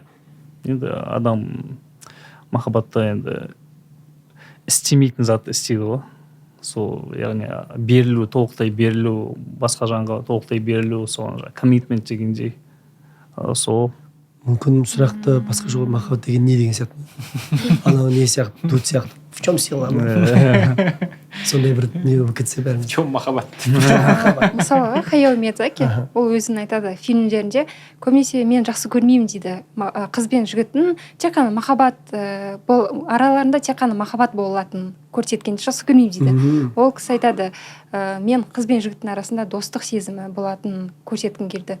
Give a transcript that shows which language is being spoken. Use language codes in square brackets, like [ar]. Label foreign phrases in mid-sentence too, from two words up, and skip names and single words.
[kk] Енді адам махаббатты енді істемейтін зат істейді ғой. Сол яғни берілу, толықтай берілу, басқа жанға толықтай берілу, соған коммитмент дегендей. Сол Мүмкін сұрақты басқа жол, махаббат деген не деген сияқты? Анау не сияқты, дут сияқты. [ru] В чем сила? [kk] Сондай бір не болып кетсе бәріміз. [ru] В чем махаббат? [kk] Мысалы Хаяо Миядзаки ол өзін айтады фильмдерінде, көбінесе мен жақсы көрмеймін дейді, қыз бен жігіттің тек қана махаббат араларында тек қана махаббат болатынын көрсеткенді жақсы көрмеймін дейді. Ол кісі айтады, мен қыз бен жігіттің арасында достық сезімі болатынын көрсеткім келді.